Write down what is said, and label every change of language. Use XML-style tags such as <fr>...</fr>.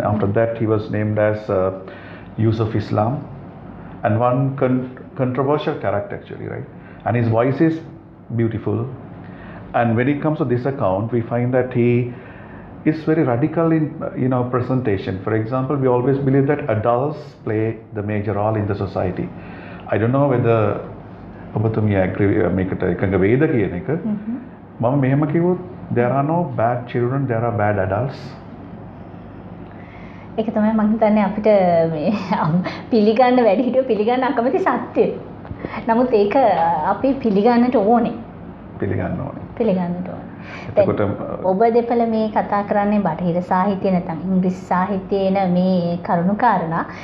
<en>After that he was named as Yusuf Islam, and one controversial character actually, right? And his voice is beautiful, and when it comes to this account, we find that he is very radical in presentation. For example, we always believe that adults play the major role in the society. I don't know whether</en> <si>ඔබතුමිය</si> <en>agree</en> <si>මේකට එකඟ වේද කියන එක. මම මෙහෙම කිව්වොත්</si> <en>there are no bad children, there are bad adults.</en> <si>ඒක තමයි මම හිතන්නේ අපිට මේ පිළිගන්න වැඩි හිටියෝ පිළිගන්න අකමැති සත්‍ය. නමුත් ඒක අපි පිළිගන්නට ඕනේ. පිළිගන්නට ඕනේ. එතකොට ඔබ දෙපළ මේ කතා කරන්නේ බටහිර සාහිත්‍ය නැත්නම් ඉංග්‍රීසි සාහිත්‍යේන මේ කරුණු කාරණා.</si>